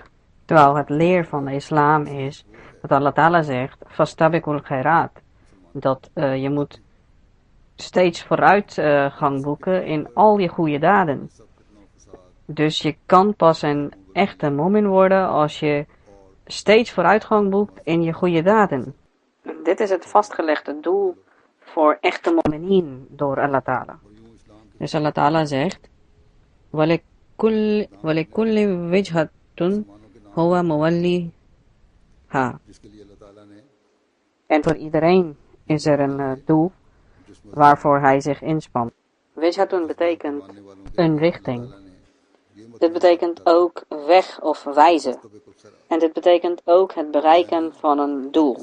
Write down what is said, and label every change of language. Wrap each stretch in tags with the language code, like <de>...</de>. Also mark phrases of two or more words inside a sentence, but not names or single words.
<nl>Terwijl het leer van de islam is dat Allah Ta'ala zegt,</nl> <ar>فاستبقوا الخيرات,</ar> <nl>dat je moet steeds vooruitgang boeken in al je goede daden. Dus je kan pas een echte momin worden als je steeds vooruitgang boekt in je goede daden. Dit is het vastgelegde doel voor echte mominien door Allah Ta'ala. Dus Allah Ta'ala zegt,</nl> <ar>وَلِكُلِّ وِجْهَةٌ هُوَ مُوَلِّهَا.</ar> <nl>En voor iedereen is er een doel waarvoor hij zich inspant. Wijhatun betekent een richting. Dit betekent ook weg of wijzen. En dit betekent ook het bereiken van een doel.</nl>